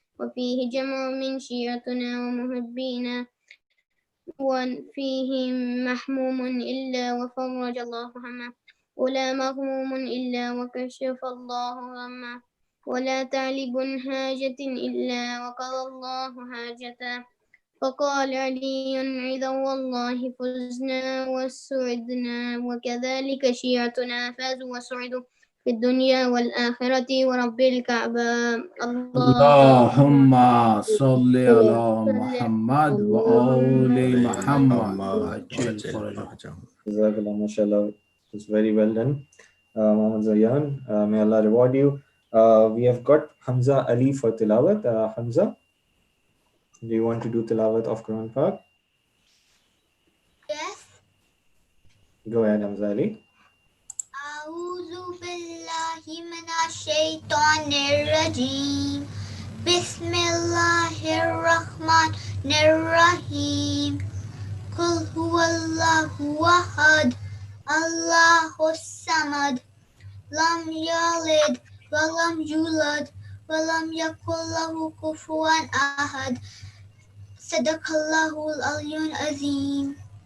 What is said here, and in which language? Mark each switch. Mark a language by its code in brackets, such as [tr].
[ar] وفيه جمع من شيعتنا ومحبينا وفيه محموم إلا وفرج الله همه ولا مغموم إلا وكشف الله غمه ولا طالب حاجة إلا وقضى الله حاجته فقال علي عذا والله فزنا وسعدنا وكذلك شيعتنا فازوا وسعدوا في الدنيا والآخرة ورب الكعبة اللهم صل على صل محمد و آل محمد وعجل فرجهم. [en] Jazakallah, mashallah. It was very well done. Muhammad Zayan, may Allah reward you. We have got Hamza Ali for tilawat. Hamza, do you want to do tilawat of Quran Pak? Yes. Go ahead, Hamza Ali. [ar] أعوذ بالله من الشيطان الرجيم بسم الله الرحمن الرحيم قل هو الله أحد الله الصمد لم يلد ولم يولد ولم يكن له كفوا أحد صدق الله العلي العظيم.